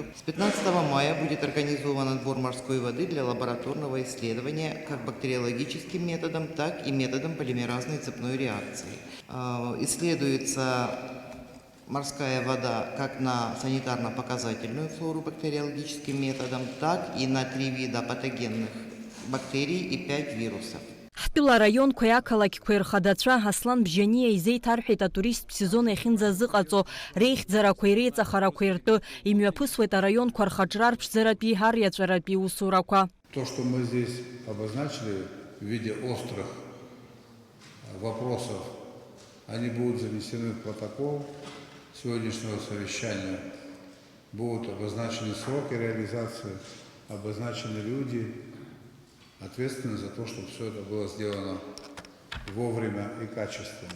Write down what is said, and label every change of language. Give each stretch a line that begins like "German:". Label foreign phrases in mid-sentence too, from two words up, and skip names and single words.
Russian: С 15 мая будет организован отбор морской воды для лабораторного исследования как бактериологическим методом, так и методом полимеразной цепной реакции. Исследуется морская вода как на санитарно-показательную флору бактериологическим методом, так и на 3 вида патогенных бактерий и 5 вирусов.
Abkhazian: Ҳтәыла араионқәеи ақалақьқәеи рхадацәа Аслан Бжьаниа изеиҭарҳәеит атуристтә сезон иахьынӡазыҟаҵо реихьӡарақәеи реиҵахарақәеи ртәы. Имҩаԥысуеит араионқәа рхаҿра рԥшӡаратәи ариаҵәаратәи усурақәа.
Russian: То, что мы здесь обозначили в виде острых вопросов, они будут занесены в протокол сегодняшнего совещания. Будут обозначены сроки реализации, обозначены люди, ответственны за то, чтобы все это было сделано вовремя и качественно.